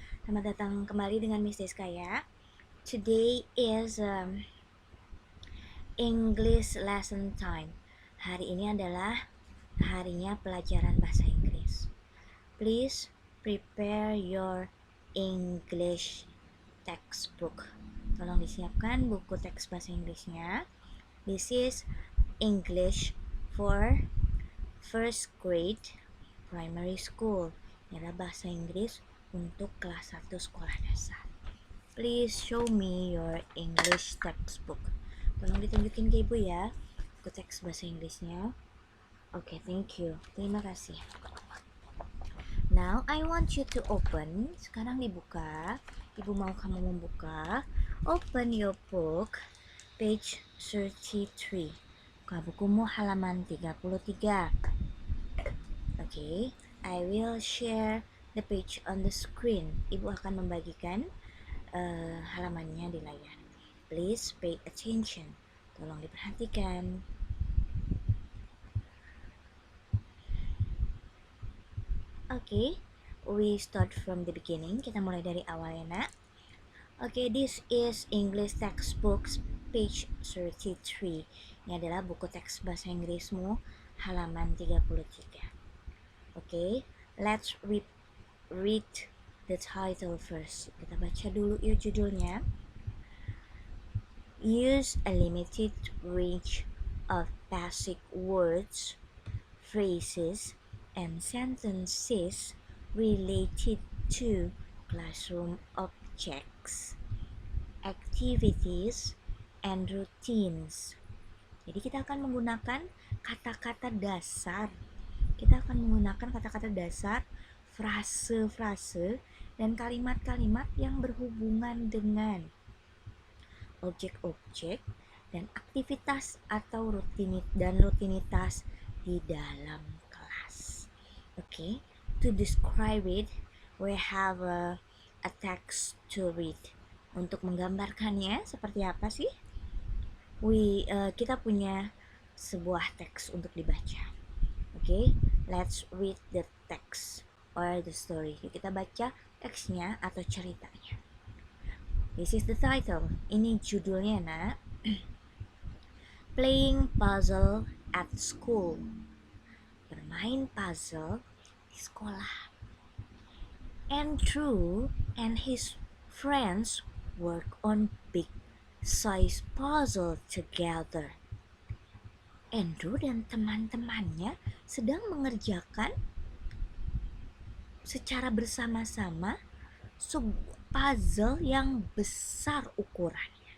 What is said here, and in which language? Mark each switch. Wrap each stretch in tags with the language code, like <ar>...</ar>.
<id>Selamat datang kembali dengan Miss Diska ya.</id> <en>Today is English lesson time.</en> <id>Hari ini adalah harinya pelajaran bahasa Inggris.</id> <en>Please prepare your English textbook.</en> <id>Tolong disiapkan buku teks bahasa Inggrisnya.</id> <en>This is English for first grade primary school.</en> <id>Ini adalah bahasa Inggris untuk kelas 1 sekolah dasar.</id> <en>Please show me your English textbook.</en> <id>Tolong ditunjukin ke ibu ya, buku teks bahasa Inggrisnya.</id> <en>Oke, thank you.</en> <id>Terima kasih.</id> <en>Now I want you to open.</en> <id>Sekarang dibuka. Ibu mau kamu membuka.</id> <en>Open your book, page 33.</en> <id>Buka bukumu halaman 33.</id> <en>Okay, I will share the page on the screen.</en> <id>Ibu akan membagikan halamannya di layar.</id> <en>Please pay attention.</en> <id>Tolong diperhatikan.</id> <en>Okay, we start from the beginning.</en> <id>Kita mulai dari awal ya nak.</id> <en>Okay, this is English textbooks page 33.</en> <id>Ini adalah buku teks bahasa Inggrismu halaman 33.</id> <en>Okay, let's read the title first.</en> <id>Kita baca dulu yuk judulnya.</id> <en>Use a limited range of basic words, phrases, and sentences related to classroom objects, activities, and routines.</en> <id>Jadi kita akan menggunakan kata-kata dasar. Kita akan menggunakan kata-kata dasar, frase-frase, dan kalimat-kalimat yang berhubungan dengan objek-objek dan aktivitas atau rutinitas di dalam kelas.</id> <en>Okay, to describe it, we have a text to read.</en> <id>Untuk menggambarkannya seperti apa sih? Kita punya sebuah teks untuk dibaca.</id> <en>Okay, let's read the text or the story.</en> <id>Yuk kita baca teksnya atau ceritanya.</id> <en>This is the title.</en> <id>Ini judulnya nak.</id> <en>Playing puzzle at school.</en> <id>Bermain puzzle di sekolah.</id> <en>Andrew and his friends work on big size puzzle together.</en> <id>Andrew dan teman-temannya sedang mengerjakan secara bersama-sama sebuah puzzle yang besar ukurannya.</id>